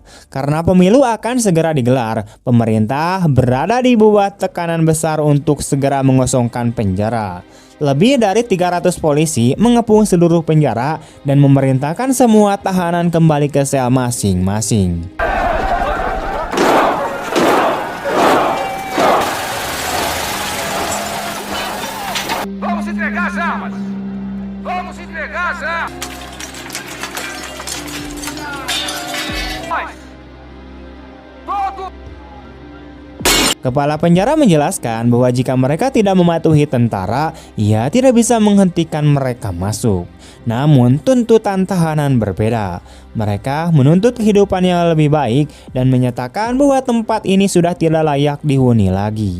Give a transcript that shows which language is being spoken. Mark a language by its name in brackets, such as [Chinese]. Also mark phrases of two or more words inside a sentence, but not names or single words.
[Indonesian] Karena pemilu akan segera digelar, pemerintah berada di bawah tekanan besar untuk segera mengosongkan penjara. Lebih dari 300 polisi mengepung seluruh penjara dan memerintahkan semua tahanan kembali ke sel masing-masing. [Portuguese] Vamos entregar as armas! Vamos entregar as armas! Todo! [Indonesian] Kepala penjara menjelaskan bahwa jika mereka tidak mematuhi tentara, ia tidak bisa menghentikan mereka masuk. Namun tuntutan tahanan berbeda. Mereka menuntut kehidupan yang lebih baik dan menyatakan bahwa tempat ini sudah tidak layak dihuni lagi.